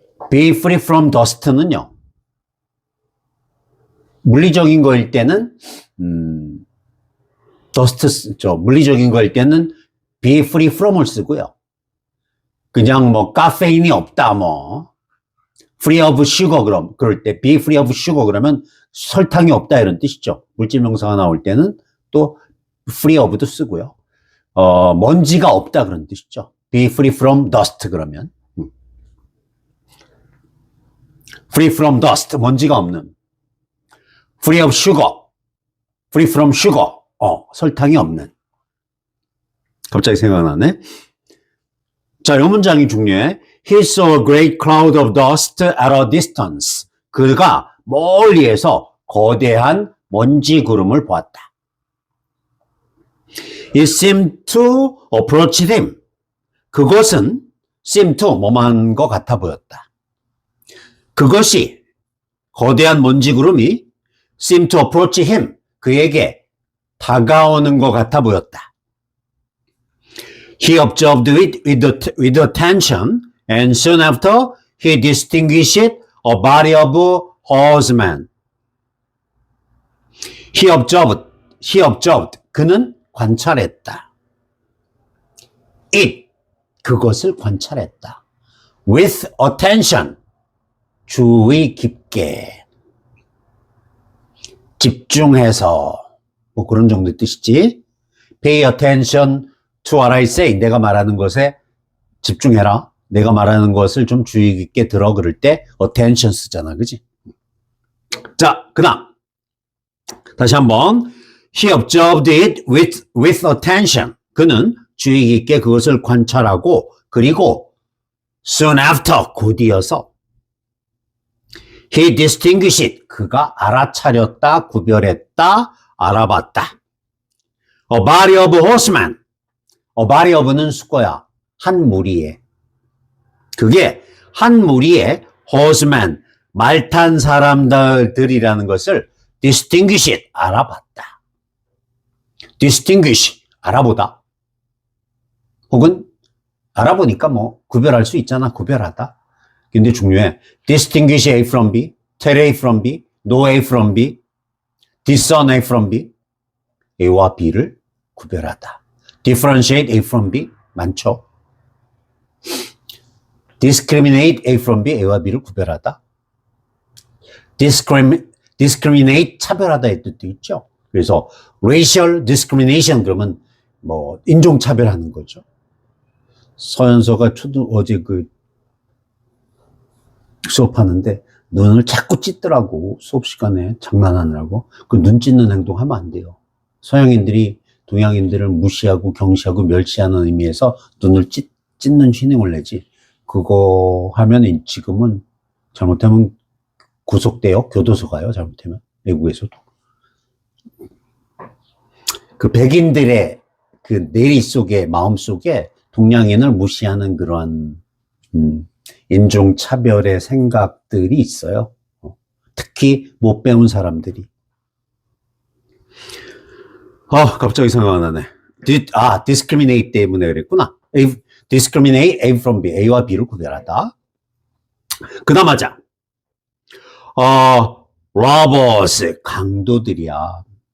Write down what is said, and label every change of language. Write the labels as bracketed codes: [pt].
[en] be free from dust는요. [ko] 물리적인 거일 때는 dust 물리적인 거일 때는 be free from을 쓰고요. 그냥 뭐 카페인이 없다 뭐 [en] free of sugar [ko] 그럴 때 [en] be free of sugar [ko] 그러면 설탕이 없다 이런 뜻이죠. 물질 명사가 나올 때는 또 free of도 쓰고요. 먼지가 없다 그런 뜻이죠. [en] be free from dust 그러면 free from dust [ko] 먼지가 없는 [en] free of sugar free from sugar [ko] 설탕이 없는 갑자기 생각나네. 자, 이 문장이 중요해. [en] He saw a great cloud of dust at a distance. [ko] 그가 멀리에서 거대한 먼지 구름을 보았다. [en] It seemed to approach him. [ko] 그것은 seemed to 뭐만 것 같아 보였다. 그것이 거대한 먼지 구름이 [en] seemed to approach him. [ko] 그에게 다가오는 것 같아 보였다. [en] He observed it with attention and soon after he distinguished a body of horsemen. He observed. [ko] 그는 관찰했다. [en] It. [ko] 그것을 관찰했다. [en] With attention. [ko] 주의 깊게. 집중해서. 뭐 그런 정도의 뜻이지. [en] Pay attention to what I say. [ko] 내가 말하는 것에 집중해라. 내가 말하는 것을 좀 주의 깊게 들어 그럴 때 attention 쓰잖아. 그지? 자, 그다음. 다시 한번. [en] He observed it with attention. [ko] 그는 주의 깊게 그것을 관찰하고 그리고 [en] soon after [ko] 곧이어서 [en] he distinguished it. [ko] 그가 알아차렸다, 구별했다, 알아봤다. [en] A body of horsemen. [ko] A body of는 수거야. 한 무리에. 그게 한 무리의 horsemen. 말 탄 사람들이라는 것을 distinguished. 알아봤다. distinguish. 알아보다. 혹은 알아보니까 뭐 구별할 수 있잖아. 구별하다. 근데 중요해. [en] distinguish A from B, tell A from B, know A from B, discern A from B. [ko] A와 B를 구별하다. [en] differentiate A from B [ko] 많죠. [en] discriminate A from B, [ko] A와 B를 구별하다. discriminate 차별하다의 뜻도 있죠. 그래서 racial discrimination 그러면 뭐 인종 차별하는 거죠. 서연서가 어제 그 수업하는데 눈을 자꾸 찢더라고. 수업 시간에 장난하느라고. 그 눈 찢는 행동 하면 안 돼요. 서양인들이 동양인들을 무시하고 경시하고 멸시하는 의미에서 눈을 찢는 휘닝을 내지. 그거 하면 지금은 잘못하면 구속돼요. 교도소 가요. 잘못하면. 외국에서도. 그 백인들의 그 내리 속에, 마음 속에 동양인을 무시하는 그러한, 인종차별의 생각들이 있어요. 특히 못 배운 사람들이. 갑자기 생각 안 나네. discriminate 때문에 그랬구나. [en] discriminate A from B, [ko] A와 B를 구별하다. 그 다음 하자. robbers, 강도들이다.